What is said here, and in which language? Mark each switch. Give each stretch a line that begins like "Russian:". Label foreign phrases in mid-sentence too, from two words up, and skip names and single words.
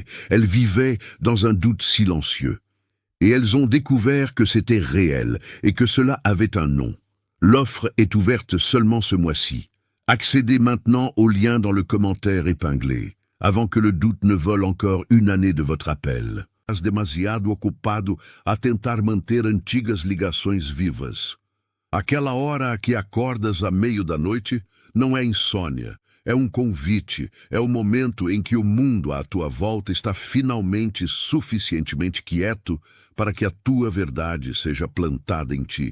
French: Elles vivaient dans un doute silencieux. Et elles ont découvert que c'était réel et que cela avait un nom. L'offre est ouverte seulement ce mois-ci. Accédez maintenant au lien dans le commentaire épinglé, avant que le doute ne vole encore une année de votre appel.
Portuguese: Estás demasiado ocupado a tentar manter antigas ligações vivas. Aquela hora a que acordas à meio da noite não é insônia, é um convite, é o momento em que o mundo à tua volta está finalmente suficientemente quieto para que a tua verdade seja plantada em ti.